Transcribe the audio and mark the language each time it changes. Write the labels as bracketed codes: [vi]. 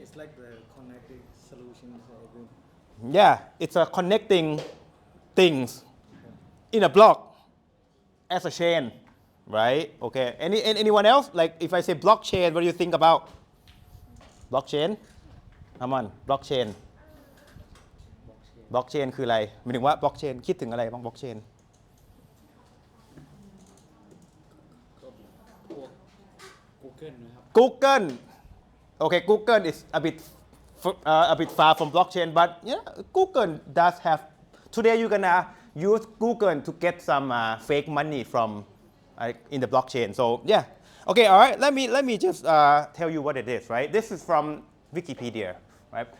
[en] It's like the connected solutions. Yeah, it's a connecting things in a block as a chain, right? Okay. Anyone else? Like if I say blockchain, what do you think about? Blockchain? Come on, blockchain. [th] บล็อกเชนคืออะไรหมายถึงว่าบล็อกเชนคิดถึงอะไรบ้างบล็อกเชน Google นะครับ [en] Google okay Google is a bit far from blockchain but yeah Google does have today you're gonna use Google to get some fake money from in the blockchain so yeah okay all right let me just tell you what it is right this is from Wikipedia. Right?